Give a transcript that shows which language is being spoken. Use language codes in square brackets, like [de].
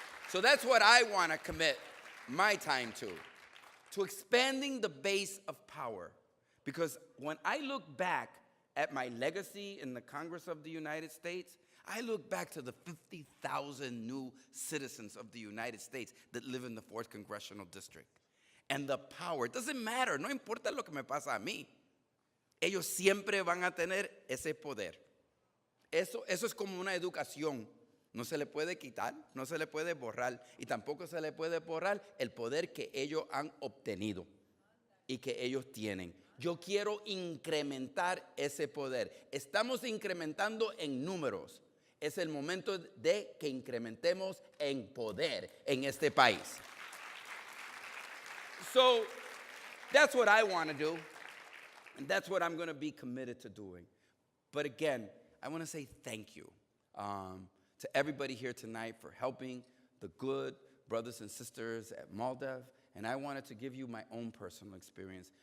[en] So that's what I want to commit my time to expanding the base of power. Because when I look back at my legacy in the Congress of the United States, I look back to the 50,000 new citizens of the United States that live in the 4th Congressional District. And the power, it doesn't matter, [es] no importa lo que me pasa a mí. Ellos siempre van a tener ese poder. Eso es como una educación. No se le puede quitar, no se le puede borrar, y tampoco se le puede borrar el poder que ellos han obtenido y que ellos tienen. Yo quiero incrementar ese poder. Estamos incrementando en números. Es el momento de que incrementemos en poder en este país. [en] So that's what I want to do, and that's what I'm going to be committed to doing. But again, I want to say thank you to everybody here tonight for helping the good brothers and sisters at Maldef, and I wanted to give you my own personal experience.